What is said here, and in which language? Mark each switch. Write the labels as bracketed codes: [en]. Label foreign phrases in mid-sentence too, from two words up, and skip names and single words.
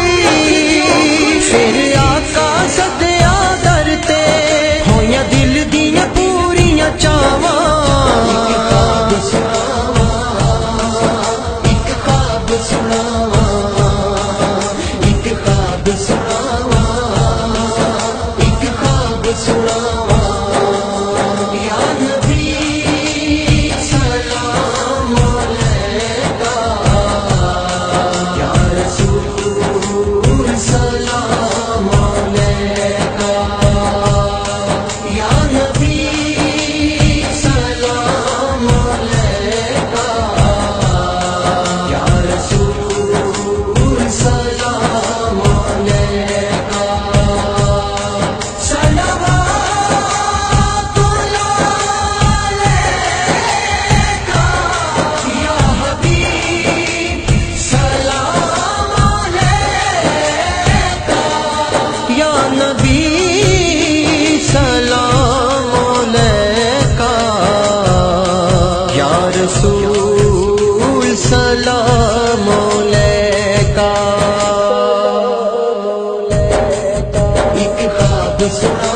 [pa] ਫਿਰ ਆਕਾ ਸਦਿਆ ਦਰ ਤੇ, ਹੋਇਆ ਦਿਲ ਦੀਆਂ ਪੂਰੀਆਂ ਚਾਵਾਂ। ਇੱਕ ਖ਼ਾਬ ਸੁਣਾਵਾਂ, ਇੱਕ ਖ਼ਾਬ ਸੁਣਾਵਾਂ, ਇੱਕ ਖ਼ਾਬ ਸੁਣਾਵਾਂ। [ar] يا نبي سلام عليك، يا رسول سلام عليك, يا نبي سلام عليك، يا رسول سلام عليك. صلوات الله عليك، يا حبيب سلام عليك, يا نبي سلام عليك، يا رسول سلام عليك. [pa] ਇੱਕ ਖ਼ਾਬ